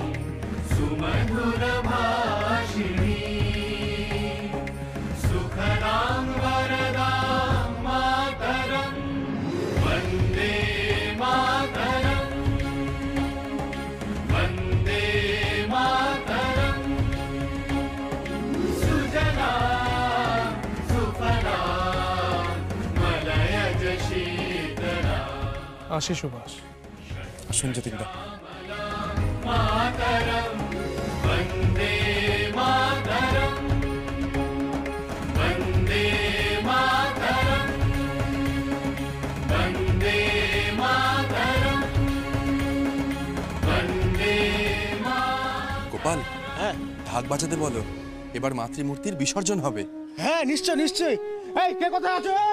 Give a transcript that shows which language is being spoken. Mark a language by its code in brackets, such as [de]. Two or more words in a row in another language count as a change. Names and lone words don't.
[sa] सुमधुरभाषिणी सुखदां वरदां मातरं वन्दे मातरं वन्दे मातरं सुजला सुफला मलयज शीतला। [bn] আসি সুভাষ। আসুন যতীনদা। [sa] मातरं वन्दे मातरं वन्दे मातरं वन्दे मातरं वन्दे [bn] গোপাল, হ্যাঁ, ঢাক বাজাতে বলো, এবার মাতৃমূর্তির বিসর্জন হবে। হ্যাঁ, নিশ্চয় নিশ্চয়। এই কে কোথায় আছো?